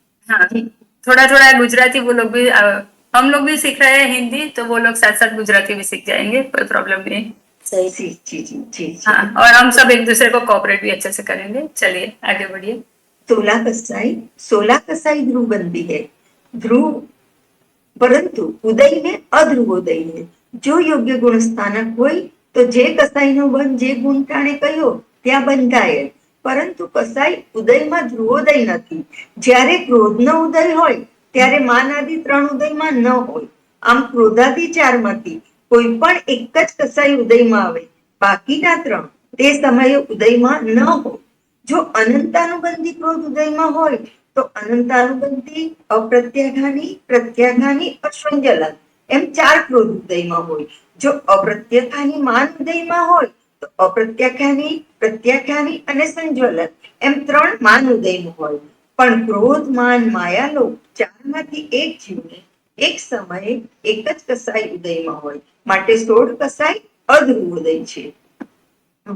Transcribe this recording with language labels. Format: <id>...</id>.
<hi>हाँ, थोड़ा थोड़ा गुजराती वो लोग भी हम लोग भी सीख रहे हैं हिंदी, तो वो लोग साथ साथ गुजराती भी सीख जाएंगे, कोई प्रॉब्लम नहीं। सही। जी जी जी जी। हाँ, और हम सब एक दूसरे को कोऑपरेट भी अच्छे से करेंगे। चलिए आगे बढ़िए। 16 कसाई ध्रुवबंदी है। ध्रुव परंतु उदय में अध्रुवोदय है। जो</hi> <gu>યોગ્ય ગુણ સ્થાનક હોય તો જે કસાઈનો બન જે ગુણ ટાણે કહ્યો ત્યાં બંધાય, પરંતુ કસાઈ ઉદયમાં ધ્રુવોદય નથી। જ્યારે ક્રોધનો ઉદય હોય ત્યારે માનાદિ 3 ઉદયમાં ન હોય। આમ ક્રોધાદિ 4 માંથી કોઈ પણ એક જ કસાઈ ઉદયમાં આવે, બાકીના 3 તે સમયે ઉદયમાં ન હોય। જો અનંતાનુબંધી ક્રોધ ઉદયમાં હોય</gu> <hi>तो अनंतानुबंधी, अप्रत्याघानी, प्रत्याघानी और संजलन एम 4 क्रोध</hi> <gu>उदयમાં હોય। જો અપ્રત્યાઘાની માન ઉદયમાં હોય તો અપ્રત્યાઘાની, પ્રત્યાઘાની અને સંજ્વલન એમ 3 માન ઉદયમાં હોય। પણ ક્રોધ, માન, માયા લોભ 4 માંથી એક જીવને એક સમયે એક જ કસાઈ ઉદયમાં હોય, માટે 16 કસાઈ અધ્રુવોદય છે।</gu>